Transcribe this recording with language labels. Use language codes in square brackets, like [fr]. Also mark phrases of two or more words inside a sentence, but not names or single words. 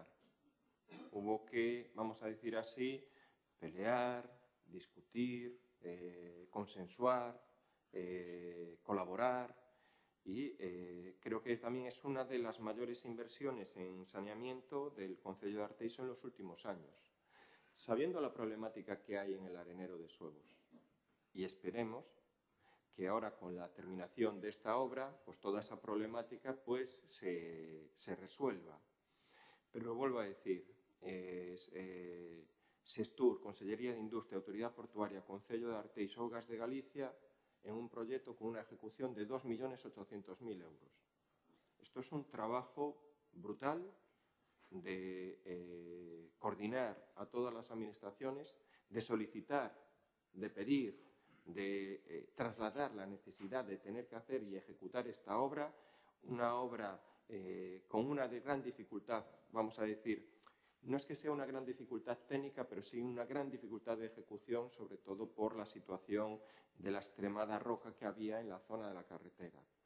[es] Hubo que, vamos a decir así, pelear, discutir, consensuar, colaborar y creo que también es una de las mayores inversiones en saneamiento del Concello de Arteixo en los últimos años, sabiendo la problemática que hay en el arenero de Suevos. Y esperemos que ahora con la terminación de esta obra, pues toda esa problemática pues se resuelva. Pero vuelvo a decir, Sestur, Consellería de Industria, Autoridade Portuaria, Concello de Arteixo, Augas de Galicia, en un proyecto con una ejecución de 2.800.000 euros. Esto es un trabajo brutal de coordinar a todas las administraciones, de solicitar, de pedir, de trasladar la necesidad de tener que hacer y ejecutar esta obra, una obra con una gran dificultad, vamos a decir, no es que sea una gran dificultad técnica, pero sí una gran dificultad de ejecución, sobre todo por la situación de la extremada roca que había en la zona de la carretera.